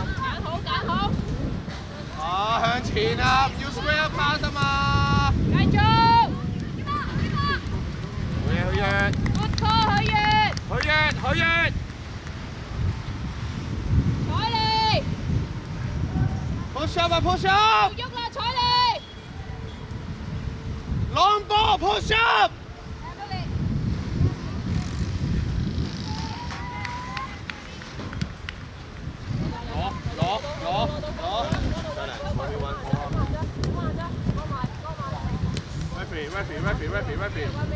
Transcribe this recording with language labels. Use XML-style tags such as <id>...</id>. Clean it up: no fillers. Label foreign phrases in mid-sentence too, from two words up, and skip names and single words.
<yue>揀好。啊，向前啊，唔要</yue> <en>square pass</en> <yue>啊嘛。繼續。好嘢，</yue> <en>good call，</en> <yue>許願。彩莉。</yue> <en>push up 啊 push up。</en> <yue>喐啦，彩莉。</yue> <en>long ball push up。</en> <yue>攞。referee。</yue>